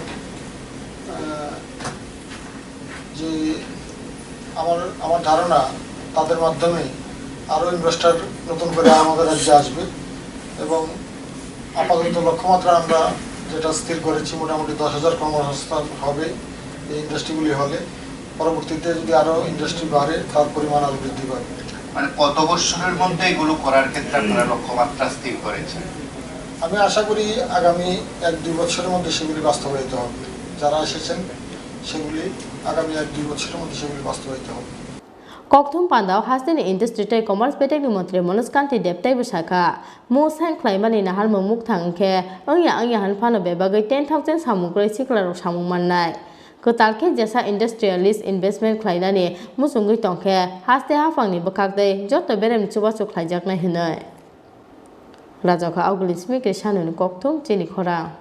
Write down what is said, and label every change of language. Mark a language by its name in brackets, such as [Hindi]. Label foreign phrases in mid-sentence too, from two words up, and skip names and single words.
[Bangla] যে আমার ধারণা তাদের মাধ্যমে আরও ইনভেস্টর নতুন করে আমাদের রাজ্যে আসবে এবং আপাতত লক্ষ্যমাত্রা আমরা যেটা স্থির করেছি মোটামুটি 10,000 কর্মসংস্থান হবে এই ইন্ডাস্ট্রিগুলি হলে পরবর্তীতে যদি আরও ইন্ডাস্ট্রি বাড়ে তার পরিমাণ আরও বৃদ্ধি পাবে মানে কত বছরের মধ্যে এগুলো করার ক্ষেত্রে আপনারা লক্ষ্যমাত্রা স্থির করেছেন আমি আশা করি আগামী 1-2 বছরের মধ্যে সেগুলি বাস্তবায়িত হবে যারা এসেছেন সেগুলি আগামী 1-2 বছরের মধ্যে সেগুলি বাস্তবায়িত হবে [Kok Borok] Kokthum Pandao Hasten [English] Industry Commerce [Kok Borok] Betek ni Montri Monuskanti Dev Tai Busaka Mo Sign Klaimani Nahal Mumuk Thangke Anya Hanfano Bebagai 10,000 Samung Kle Sikla Rok Samung Mannai Kotalke Jasa [English] Industrialist Investment [Kok Borok] Klainani Musungui Tongke Haste Hafang ni Bakakdai Joto Berem Chubasu Klaijakna Hinoi Rajaka Augulismi Krishanu ni Kokthum Chini Khora